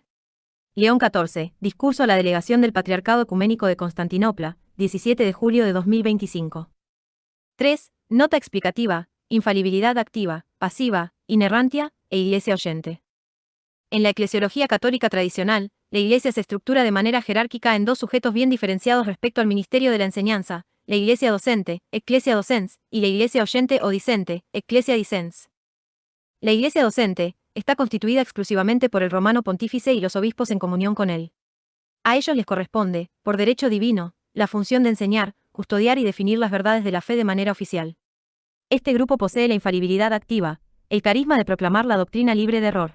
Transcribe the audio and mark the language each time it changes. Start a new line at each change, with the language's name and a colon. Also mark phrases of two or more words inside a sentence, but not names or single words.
Spanish: León XIV, discurso a la delegación del Patriarcado Ecuménico de Constantinopla, 17 de julio de 2025. 3. Nota explicativa, infalibilidad activa, pasiva, inerrantia, e iglesia oyente. En la eclesiología católica tradicional, la iglesia se estructura de manera jerárquica en dos sujetos bien diferenciados respecto al ministerio de la enseñanza, la iglesia docente,
Latin: ecclesia docens,
Spanish: y la iglesia oyente o discente,
Latin: ecclesia dicens.
Spanish: La iglesia docente está constituida exclusivamente por el romano pontífice y los obispos en comunión con él. A ellos les corresponde, por derecho divino, la función de enseñar, custodiar y definir las verdades de la fe de manera oficial. Este grupo posee la infalibilidad activa, el carisma de proclamar la doctrina libre de error.